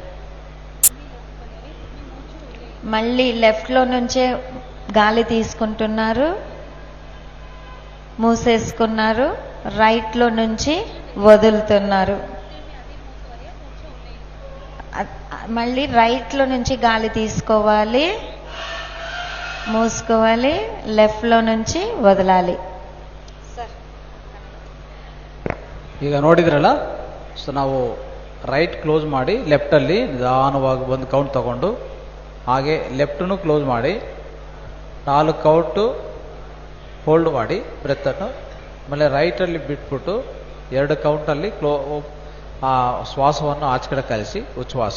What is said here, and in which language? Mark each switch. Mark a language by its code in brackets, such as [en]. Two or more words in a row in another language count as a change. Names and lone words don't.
[te] మళ్ళీ లెఫ్ట్ లో నుంచే గాలి తీసుకుంటున్నారు, మూసేసుకున్నారు. రైట్ లో నుంచి వదులుతున్నారు. మళ్ళీ రైట్ లో నుంచి గాలి తీసుకోవాలి, మూసుకోవాలి. లెఫ్ట్ లో నుంచి వదలాలి. [kn] ಈಗ ನೋಡಿದ್ರಲ್ಲ, ಸೊ ನಾವು ರೈಟ್ ಕ್ಲೋಸ್ ಮಾಡಿ ಲೆಫ್ಟ್ ಅಲ್ಲಿ ನಿಧಾನವಾಗಿ 1 ಕೌಂಟ್ ತಗೊಂಡು, ಹಾಗೆ ಲೆಫ್ಟ್ನು ಕ್ಲೋಸ್ ಮಾಡಿ 4 ಕೌಂಟ್ ಹೋಲ್ಡ್ ಮಾಡಿ ಬ್ರೆತ್ ಅನ್ನು, ಆಮೇಲೆ ರೈಟ್ ಅಲ್ಲಿ ಬಿಟ್ಬಿಟ್ಟು 2 ಕೌಂಟಲ್ಲಿ ಆ ಶ್ವಾಸವನ್ನು ಆಚೆ ಕಡೆ ಕಳಿಸಿ ಉಚ್ಛ್ವಾಸ.